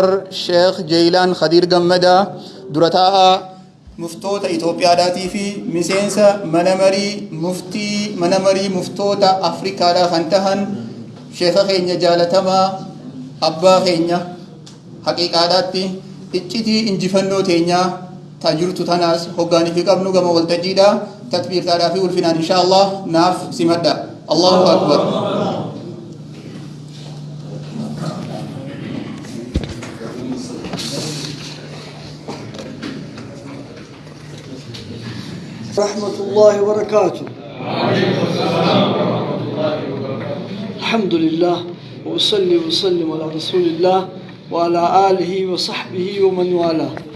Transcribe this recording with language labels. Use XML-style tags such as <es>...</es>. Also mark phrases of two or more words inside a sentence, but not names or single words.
<om>Sheikh Jaylaan Khadir Gammada durataa muftoota Itoophiyaadhaatii fi miseensa mana marii muftoota Afrikaadhaa kan tahan sheekha keenya jaalatamaa abbaa keenya haqiiqaadhaatti iccitii injifannoo teenyaa taajirtu tanaas hoggaanii fi qabnu gama waltajjiidhaa tatbiirtaadhaa fi ulfinaan inshaallah naaf simadha.</om> <ar>الله أكبر. رحمة الله وبركاته. الحمد لله وأصلي وسلم على رسول الله وعلى آله وصحبه ومن والاه.</ar>